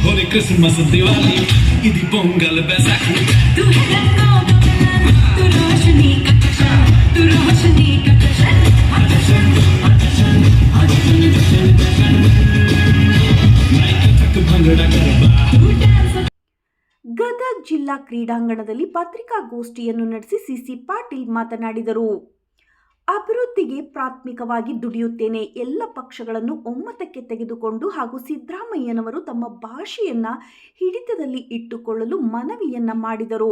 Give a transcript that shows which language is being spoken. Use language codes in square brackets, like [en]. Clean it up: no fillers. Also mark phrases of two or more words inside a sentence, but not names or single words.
[hi] क्रिसमस दिवाली इदी पोंगल बैसाखी तू है रंगों का मिलन, तू रोशनी का जश्न, तू रोशनी का भंगड़ा गरबा [kn] ಗದಗ ಜಿಲ್ಲಾ ಕ್ರೀಡಾಂಗಣದಲ್ಲಿ ಪತ್ರಿಕಾಗೋಷ್ಠಿಯನ್ನು ನಡೆಸಿ ಸಿಸಿ ಪಾಟೀಲ್ ಮಾತನಾಡಿದರು. ಅಭಿವೃದ್ಧಿಗೆ ಪ್ರಾಥಮಿಕವಾಗಿ ದುಡಿಯುತ್ತೇನೆ. ಎಲ್ಲ ಪಕ್ಷಗಳನ್ನು ಒಮ್ಮತಕ್ಕೆ ತೆಗೆದುಕೊಂಡು ಹಾಗೂ ಸಿದ್ದರಾಮಯ್ಯನವರು ತಮ್ಮ ಭಾಷೆಯನ್ನ ಹಿಡಿತದಲ್ಲಿ ಇಟ್ಟುಕೊಳ್ಳಲು ಮನವಿಯನ್ನ ಮಾಡಿದರು.